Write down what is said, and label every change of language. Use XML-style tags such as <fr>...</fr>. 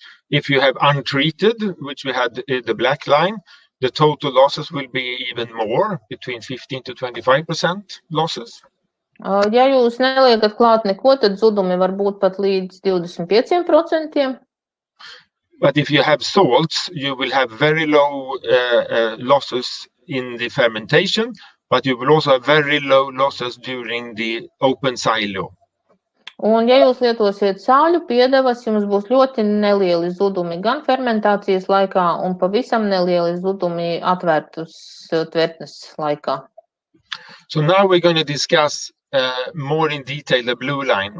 <en>If you have untreated, which we had the black line, the total losses will be even more, between 15 to 25% losses.</en> <lv>Ja jūs neliekat klāt neko, tad zudumi var būt pat līdz 25%.</lv> <en>But if you have salts, you will have very low losses in the fermentation, but you will also have very low losses during the open silo.</en> <lv>Un, ja jūs lietosiet sāļu piedevas, jums būs ļoti nelieli zudumi gan fermentācijas laikā, un pavisam nelieli zudumi atvērtus tvertnes laikā.</lv> <en>So now we're going to discuss more in detail the blue line.</en>